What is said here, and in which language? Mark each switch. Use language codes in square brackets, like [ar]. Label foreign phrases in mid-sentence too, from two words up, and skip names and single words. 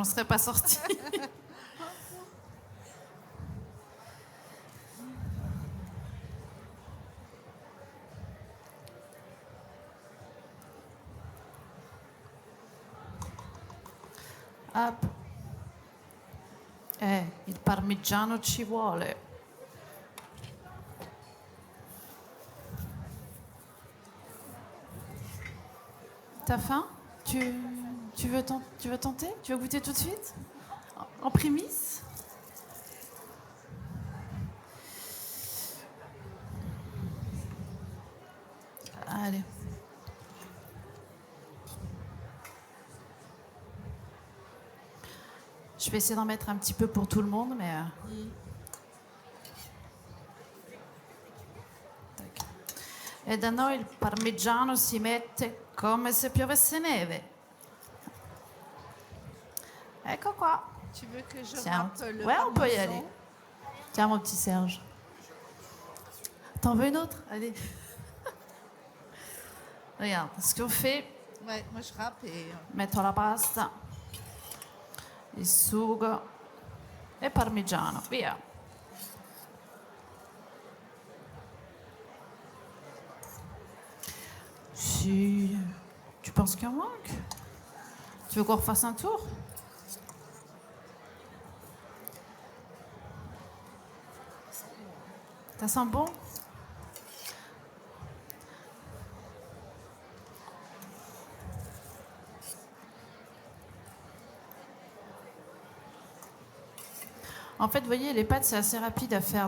[fr] n'en serais pas sortie. Hop. [it] Il parmigiano ci vuole. [fr] T'as faim? Tu veux tenter? Tu veux goûter tout de suite? En prémisse? Allez. Je vais essayer d'en mettre un petit peu pour tout le monde, mais... Tac. [it] E da noi il parmigiano si mette come se piovesse neve. Ecco qua. [fr] Tu veux que je Tiens. râpe le Ouais, on peut y parmesan? aller. Tiens, mon petit Serge. T'en veux une autre? Allez. Regarde, ce qu'on fait, Ouais, moi je râpe et... [it] metto la pasta, il sugo e parmigiano, via. [fr] Si tu penses qu'il en manque, tu veux qu'on refasse un tour? Ça sent bon? En fait, vous voyez, les pâtes, c'est assez rapide à faire.